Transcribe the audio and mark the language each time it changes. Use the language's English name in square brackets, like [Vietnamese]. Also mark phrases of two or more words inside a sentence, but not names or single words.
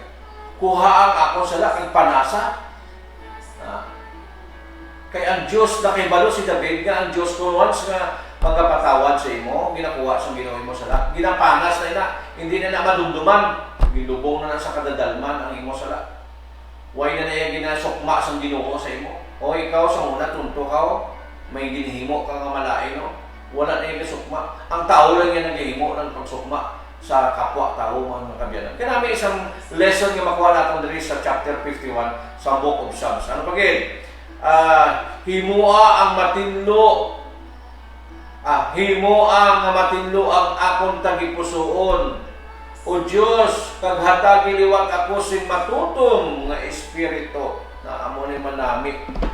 [Hiligaynon] Kuha ang ako sala, kang panasa. Kay ang Diyos nakibalo si David nga, ang Diyos kung once nga magpatawad sa imo, ginakuha sa Ginoo mo sala, ginapanas na hindi na madumduman, gilubong na sa kadadalman ang imo sala. Way na yung ginasukma sa Ginoo sa imo. O ikaw sa una, tunto ka, may ginihimo ka nga malain, no? Wala na yung sukma. Ang tao lang yan naghihimo ng pagsukma sa kapwa-tao mga kabyanan. Kaya namin isang lesson nga makuha natin dali sa chapter 51 sa Book of Psalms. Ano pagin? Himoa ang matinlo. Himoa nga matinlo ang akong tagipusoon. O Diyos, kaghatagi liwat ako sing matutom nga espiritu na amo ni manami.